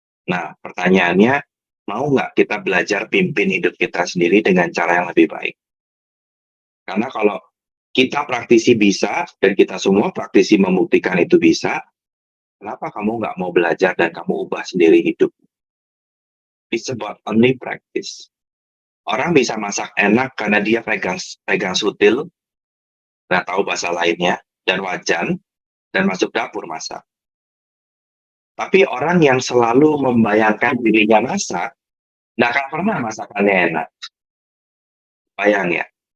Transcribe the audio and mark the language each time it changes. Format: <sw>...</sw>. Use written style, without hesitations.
<id>Nah, pertanyaannya, mau nggak kita belajar pimpin hidup kita sendiri dengan cara yang lebih baik? Karena kalau kita praktisi bisa, dan kita semua praktisi membuktikan itu bisa, kenapa kamu nggak mau belajar dan kamu ubah sendiri hidup?</id> <en>It's about only practice.</en> <id>Orang bisa masak enak karena dia pegang sutil, nggak tahu bahasa lainnya, dan wajan, dan masuk dapur masak. Tapi orang yang selalu membayangkan dirinya masak, nggak akan pernah masakannya enak. Bayang ya.</id>